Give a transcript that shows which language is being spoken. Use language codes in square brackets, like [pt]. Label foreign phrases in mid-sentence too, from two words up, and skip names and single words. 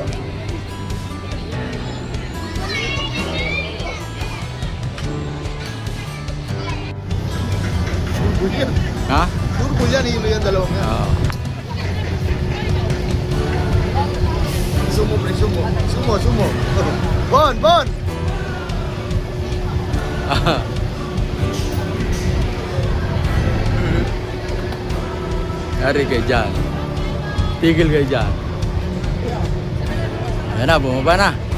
[tl] Turbo yan. Ha? Turbo yan, hilo yan, dalawang yan. Oo. Sumo, pre, sumo. Sumo, sumo. Bon, bon! Yari kayo dyan. Tigil kayo dyan. Ayan na, bumaba na.